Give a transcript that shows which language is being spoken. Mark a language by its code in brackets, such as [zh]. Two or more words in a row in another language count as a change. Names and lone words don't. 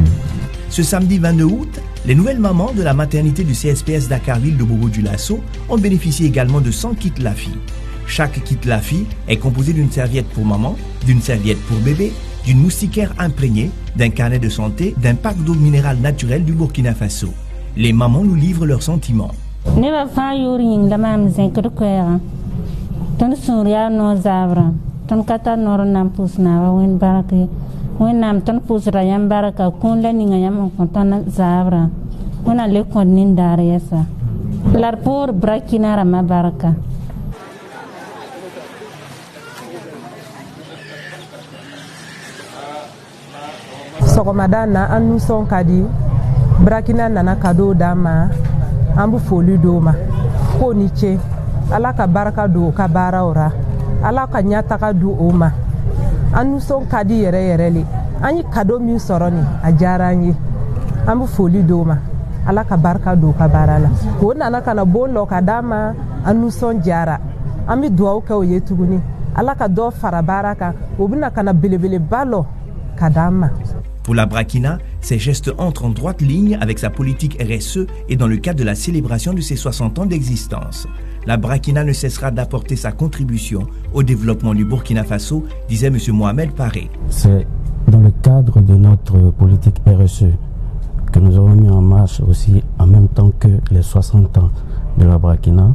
[fr] Ce samedi 22 août, les nouvelles mamans de la maternité du CSPS Dakarville de Bobo-Dioulasso ont bénéficié également de 100 kits LAFI. Chaque kit LAFI est composé d'une serviette pour maman, d'une serviette pour bébé, d'une moustiquaire imprégnée, d'un carnet de santé, d'un pack d'eau minérale naturelle du Burkina Faso. Les mamans nous livrent leurs sentiments. [mos] Wẽnnaam tõnd pʋʋsda yãmb barka kũun la ninga yãmb n kõ tõnd zaabra wẽnna le kõd nindaar yɛsa la d poor Brakina rãmbã barka. [bm] Sɔgɔmada an nusɔn ka di Brakina nana cadeau d'an ma an bɛ foli d'o ma k'o ni ce Ala ka baraka don o ka baaraw ra Ala ka ɲɛtaga di o ma. An nusɔn ka di yɛrɛ yɛrɛ le an ye cadeau min sɔrɔ nin a diyara an ye an bɛ foli d'o ma Ala ka barika don o ka baara la o nana ka na bon dɔ ka d'a ma an nusɔn diyara an bɛ dugawu kɛ o ye tuguni Ala ka dɔ fara baara kan o bɛna ka na belebeleba lɔ ka d'an ma. [fr] Pour la Brakina, ces gestes entrent en droite ligne avec sa politique RSE et dans le cadre de la célébration de ses 60 ans d'existence. La Brakina ne cessera d'apporter sa contribution au développement du Burkina Faso, disait M. Mohamed Paré. C'est dans le cadre de notre politique RSE que nous avons mis en marche aussi en même temps que les 60 ans de la Brakina.